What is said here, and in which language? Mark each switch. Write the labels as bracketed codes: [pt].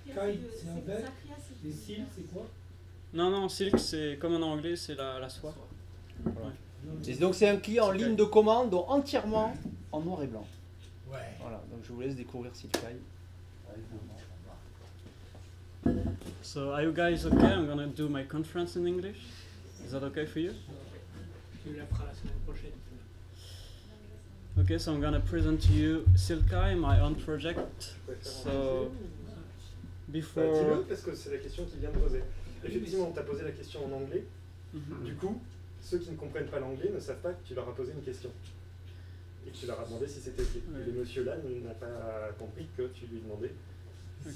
[fr] Si, avec kite, c'est avec. Et silk, c'est quoi? Non, non, silk, c'est comme en anglais, c'est la soie. Voilà. Ouais. Et donc c'est un client en ligne de commande, donc entièrement en noir et blanc. Ouais. Voilà, donc je vous laisse découvrir Silkaj. [en] So, are you guys okay? I'm gonna do my conference in English. Is that okay for you? [fr] Tu la feras la semaine prochaine. [en] Okay, so I'm gonna present to you Silkaj, my own project. So, before... [fr] Dis-le, parce que c'est la question qu'il vient de poser. Effectivement, tu as posé la question en anglais. Du coup, ceux qui ne comprennent pas l'anglais ne savent pas que tu leur as posé une question. Et que tu leur as demandé si c'était OK. Ouais. Et le monsieur-là n'a pas compris que tu lui demandais si Ok.